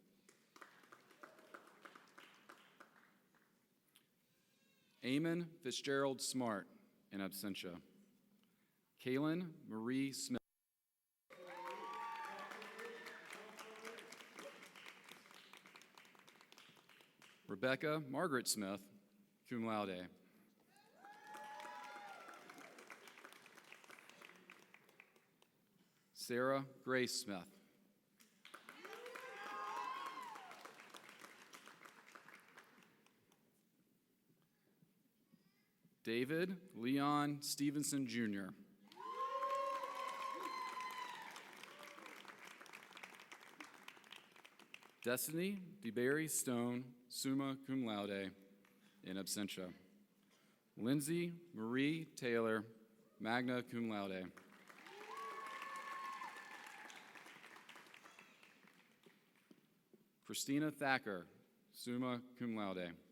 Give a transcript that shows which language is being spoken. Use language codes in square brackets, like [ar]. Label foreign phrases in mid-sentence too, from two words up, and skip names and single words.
[en] Eamon Fitzgerald Smart, [la] in absentia. [en] Kaylin Marie Smith. Rebecca Margaret Smith, [la] cum laude. [en] Sarah Grace Smith. David Leon Stevenson, Jr. Destiny DeBerry Stone, [la] summa cum laude, in absentia. [en] Lindsay Marie Taylor, [la] magna cum laude. [en] Christina Thacker, [la] summa cum laude.